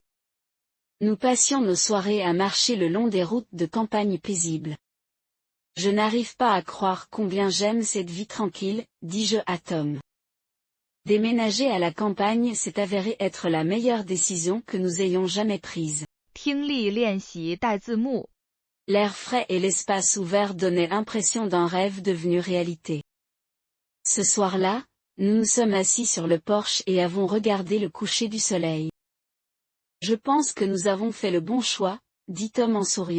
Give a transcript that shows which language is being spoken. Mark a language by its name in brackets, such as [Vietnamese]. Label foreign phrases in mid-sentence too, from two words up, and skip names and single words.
[French] Nous passions nos soirées à marcher le long des routes de campagne paisibles. Je n'arrive pas à croire combien j'aime cette vie tranquille, dis-je à Tom. Déménager à la campagne s'est avéré être la meilleure décision que nous ayons jamais prise. [Chinese] 听力练习带字幕。 [French] L'air frais et l'espace ouvert donnaient l'impression d'un rêve devenu réalité. Ce soir-là, nous nous sommes assis sur le porche et avons regardé le coucher du soleil. Je pense que nous avons fait le bon choix, dit Tom en souriant.